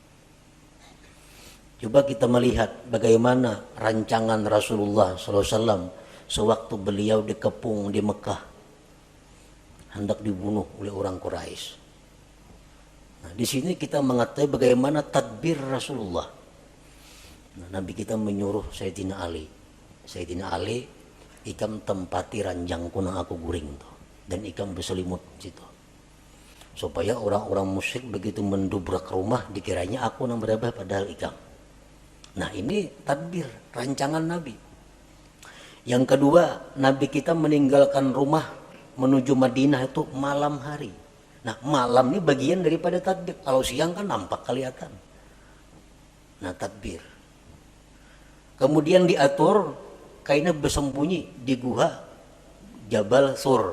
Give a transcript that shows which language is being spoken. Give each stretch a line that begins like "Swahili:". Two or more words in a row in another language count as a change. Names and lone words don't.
Indonesian: Coba kita melihat bagaimana rancangan Rasulullah SAW sewaktu beliau dikepung di Mekah, hendak dibunuh oleh orang Quraisy. Nah, di sini kita mengetahui bagaimana tadbir Rasulullah. Nah, Nabi kita menyuruh Sayyidina Ali,
Banjar: ikam tempati ranjangku nang aku guring tuh, dan ikam berselimut situ, supaya orang-orang musyrik begitu mendobrak rumah dikiranya aku nang berabah padahal ikam.
Indonesian: Nah, ini tadbir rancangan Nabi. Yang kedua, Nabi kita meninggalkan rumah menuju Madinah itu malam hari. Nah, malam ini bagian daripada tadbir. Kalau siang kan nampak kelihatan. Nah, tadbir. Kemudian diatur kainnya bersembunyi di gua Jabal Sur.